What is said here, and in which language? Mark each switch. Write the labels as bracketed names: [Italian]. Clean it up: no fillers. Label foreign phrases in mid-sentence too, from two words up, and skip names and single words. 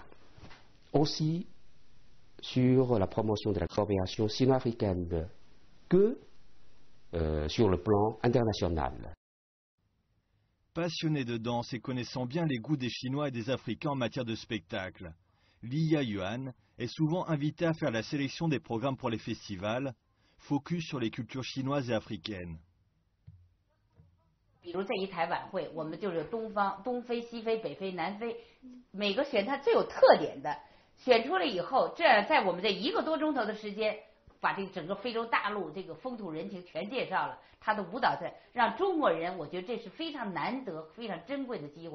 [French] Aussi sur la promotion de la coopération sino-africaine que sur le plan international. Passionné de danse et connaissant bien les goûts des Chinois et des Africains en matière de spectacle, Li Yuan est souvent invitée à faire la sélection des programmes pour les festivals, focus sur les cultures chinoises et africaines. [Chinese] 比如这一台晚会，我们就是东非、西非、北非、南非，每个选它最有特点的，选出来以后，这样在我们这1个多钟头的时间，把这个整个非洲大陆这个风土人情全介绍了，他的舞蹈在让中国人，我觉得这是非常难得、非常珍贵的机会。